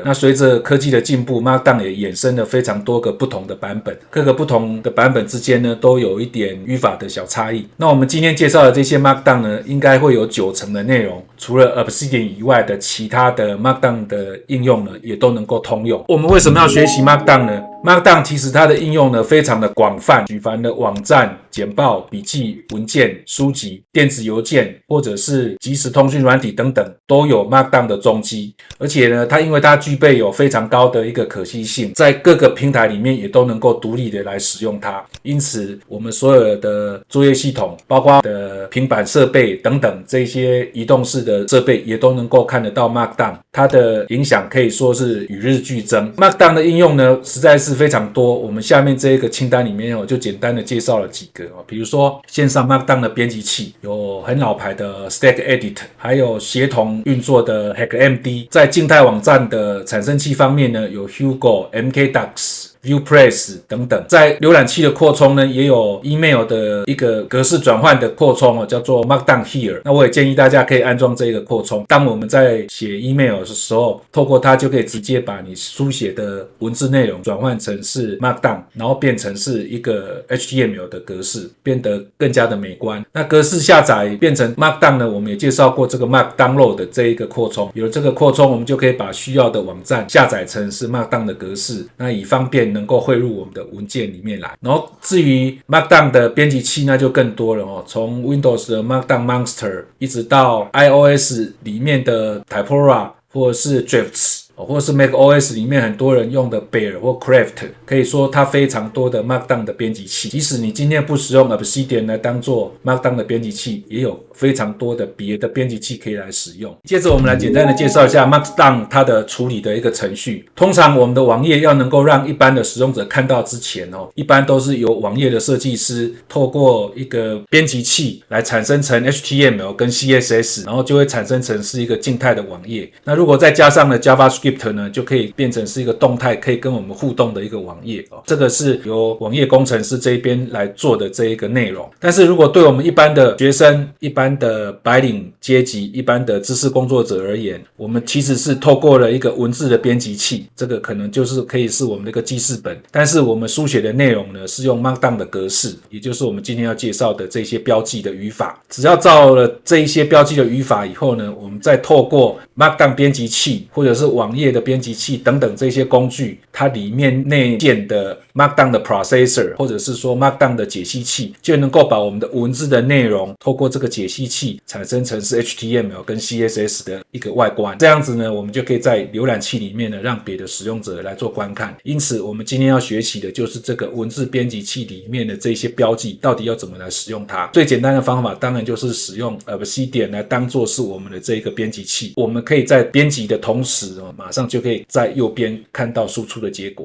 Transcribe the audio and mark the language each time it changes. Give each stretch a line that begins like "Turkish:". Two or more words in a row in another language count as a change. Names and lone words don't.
Chinese: 那隨着科技的進步， Markdown 也衍生了非常多個不同的版本，各個不同的版本之間呢都有一點語法的小差異。那我們今天介紹的這些 Markdown 呢，應該會有90%的內容，除了 Obsidian 以外的其他的 Markdown 的應用呢，也都能夠通用。我們為什麼要學習 Markdown 呢？ Markdown 其實它的應用呢非常的廣泛，舉凡的網站、簡報、筆記、文件、書籍、電子郵件或者是即時通訊軟體等等，都有 Markdown 的蹤跡。而且呢，它因為它具備有非常高的一個可惜性，在各個平台裡面也都能夠獨立的来使用它。因此，我們所有的作業系統，包括的平板設備等等這些移動式的設備，也都能夠看得到 Markdown。它的影響可以說是與日俱增。Markdown 的應用呢，實在是非常多。我們下面這一個清單裡面就簡單的介紹了幾個。比如說線上 Markdown 的編輯器，有很老牌的 StackEdit， 還有協同運作的 HackMD。在靜態網站的產生器方面呢，有 Hugo、MKDocs、ViewPress 等等。在瀏覽器的擴充呢，也有 email 的一個格式轉換的擴充，叫做 Markdown Here。那我也建議大家可以安裝這個擴充。當我們在寫 email 的時候，透過它就可以直接把你書寫的文字內容轉換成是 Markdown， 然後變成是一個 HTML 的格式，變得更加的美觀。那格式下載變成 Markdown 呢，我們也介紹過這個 Markdownload 的這一個擴充。有了這個擴充，我們就可以把需要的網站下載成是 Markdown 的格式，那以方便能夠匯入我們的文件裡面来。然後至於 Markdown 的編輯器，那就更多了哦，從 Windows 的 Markdown Monster 一直到 iOS 裡面的 Typora 或者是 Drifts，或者是 macOS 裡面很多人用的 Bear 或 Craft， 可以說它非常多的 Markdown 的編輯器。即使你今天不使用 Obsidian 來當做 Markdown 的編輯器，也有非常多的別的編輯器可以来使用。接着我們來簡單的介紹一下 Markdown 它的處理的一個程序。通常我們的網頁要能夠讓一般的使用者看到之前，一般都是由網頁的設計師透過一個編輯器來產生成 HTML 跟 CSS， 然後就會產生成是一個靜態的網頁。那如果再加上了 JavaScript呢，就可以變成是一個動態可以跟我們互動的一個網頁。這個是由網頁工程師這一邊來做的這一個內容。但是如果對我們一般的學生、一般的白領階級、一般的知識工作者而言，我們其實是透過了一個文字的編輯器，這個可能就是可以是我們的一個記事本，但是我們書寫的內容呢，是用 Markdown 的格式，也就是我們今天要介紹的這些標記的語法。只要照了這一些標記的語法以後呢，我們再透過 Markdown 編輯器或者是網頁的編輯器等等這些工具，它裡面內建的 Markdown 的 processor 或者是說 Markdown 的解析器，就能夠把我們的文字的內容透過這個解析器產生成是 HTML 跟 CSS 的一個外觀。這樣子呢，我們就可以在瀏覽器裡面呢，讓別的使用者來做觀看。因此我們今天要學習的就是這個文字編輯器裡面的這些標記到底要怎麼來使用它。最簡單的方法當然就是使用 Obsidian 來當作是我們的這個編輯器。我們可以在編輯的同時馬馬上就可以在右邊看到輸出的結果。